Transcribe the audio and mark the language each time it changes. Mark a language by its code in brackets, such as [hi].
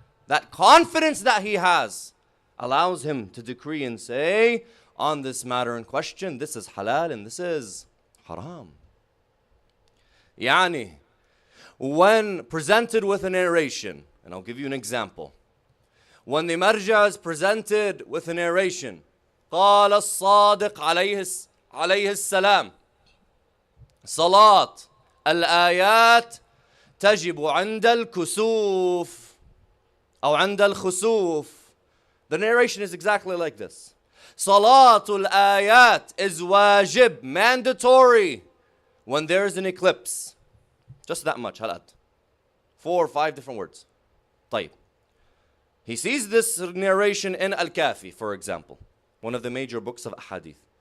[en] That confidence that he has allows him to decree and say, on this matter in question, this is halal and this is haram. Yani, when presented with a narration, and I'll give you an example. When the marja is presented with a narration, [ar] قال الصادق عليه السلام صلاة الآيات تجب عند الكسوف أو عند الخسوف. [en] The narration is exactly like this. Salatul ayat is wajib, mandatory, when there is an eclipse. Just that much, halat. 4 or 5 different words. طيب. He sees this narration in Al-Kafi, for example, one of the major books of hadith.